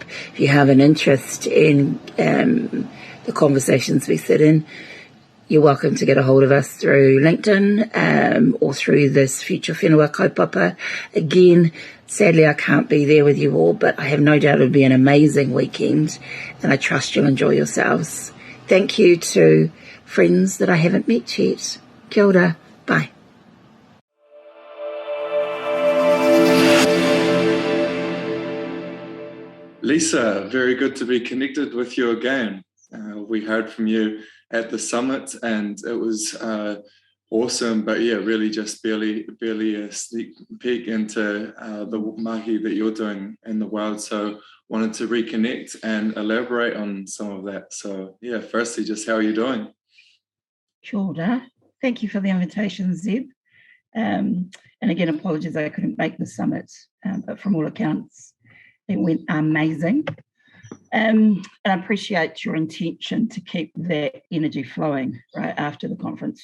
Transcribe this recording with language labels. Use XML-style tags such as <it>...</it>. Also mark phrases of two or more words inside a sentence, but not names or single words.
<en>If you have an interest in the conversations we sit in, you're welcome to get a hold of us through LinkedIn or through this Future Whenua kaupapa. Again, sadly I can't be there with you all, but I have no doubt it'll be an amazing weekend, and I trust you'll enjoy yourselves. Thank you to friends that I haven't met yet.</en> <mi>Kia ora.</mi> <en>Bye. Lisa, very good to be connected with you again. We heard from you at the summit, and it was awesome, but yeah, really just barely a sneak peek into the mahi that you're doing in the wild. So wanted to reconnect and elaborate on some of that. So yeah, firstly, just how are you doing?</en> <mi>Kia ora.</mi> <en>Thank you for the invitation, Zeb. And again, apologies I couldn't make the summit, but from all accounts, it went amazing. And I appreciate your intention to keep that energy flowing right after the conference.</en>